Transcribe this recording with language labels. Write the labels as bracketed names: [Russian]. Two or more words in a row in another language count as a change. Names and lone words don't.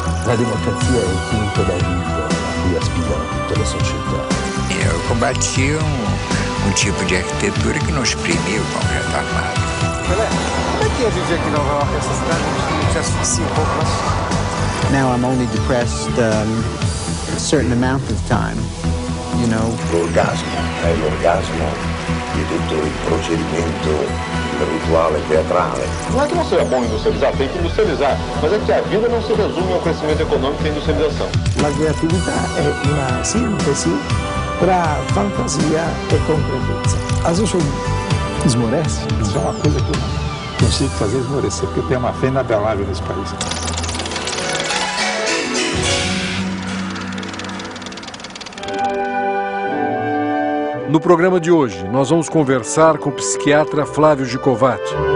[Italian] La democrazia è il quinto dall'into a cui aspirano tutte le società. [Portuguese] Eu combati tipo de arquitetura que não exprimia o Congresso Armado. Pelé, como é que é viver aqui em Nova York, essa cidade que te asfixia um pouco, né? [English] Now I'm only depressed a certain amount of time, you know. [Italian] L'orgasmo è l'orgasmo di tutto il procedimento rituale teatrale. [Portuguese] Não é que não seja bom industrializar, tem que industrializar, mas é que a vida não se resume ao crescimento econômico e à industrialização. [Italian] La creatività è una sintesi tra fantasia e concretezza. [Portuguese] Às vezes eu esmorece. Isso é uma coisa que eu não consigo fazer esmorecer, porque eu tenho uma fé inabelável nesse país. No programa de hoje, nós vamos conversar com o psiquiatra Flávio Gicovati.